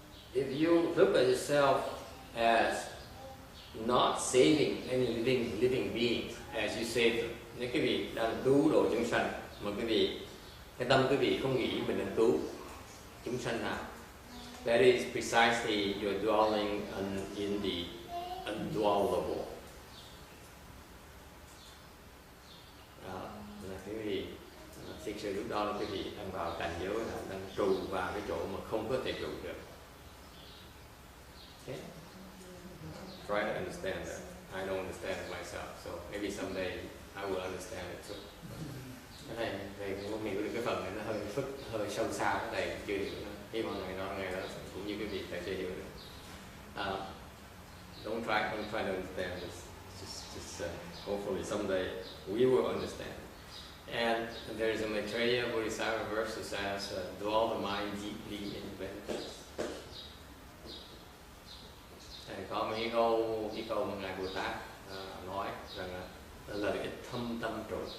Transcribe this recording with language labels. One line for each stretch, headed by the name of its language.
English: If you look at yourself as not saving any living beings as you save them,
Vietnamese: nếu quý vị đang cứu độ chúng sanh mà cái tâm quý vị không nghĩ mình đang cứu chúng sanh nào,
English: that is precisely you're dwelling in the undwellable.
Vietnamese: Đó là quý vị thực sự lúc đó là quý vị đang vào cảnh giới, đang trụ vào cái chỗ mà không có thể trụ được.
English: Okay? Try to understand that. I don't understand it myself, so maybe someday I will understand it too.
Vietnamese: Cái này thầy cũng hiểu được cái phần này nó hơi sâu xa, cái này chưa hiểu nữa. Hy vọng ngày đó cũng như cái việc thầy chưa hiểu được.
English: Don't try to understand this. Just hopefully someday we will understand. And there's a Maitreya Bodhisattva verse that says, dwell the mind deeply in benefits.
Vietnamese: Có mấy cái câu mà Ngài Bồ Tát nói rằng là lợi ích thâm tâm trụ.